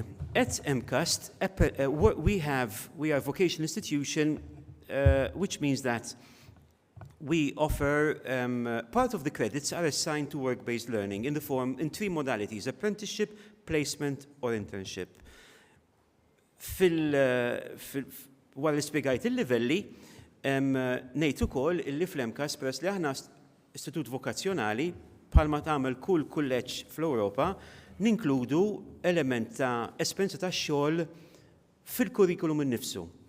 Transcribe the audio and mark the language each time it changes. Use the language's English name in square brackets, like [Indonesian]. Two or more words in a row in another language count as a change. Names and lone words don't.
[English] At MCAST, we are a vocational institution, which means that we offer, part of the credits are assigned to work-based learning in 3 modalities: apprenticeship, placement, or internship. [Maltese] Wara li spjegajt il-livelli, ngħid ukoll illi fl-MCAST peress li aħna istitut vokazzjonali bħalma tagħmel kull kulleġġ fl-Ewropa, ninkludu element ta' esperjenza tax-xogħol fil-kurrikulum innifsu.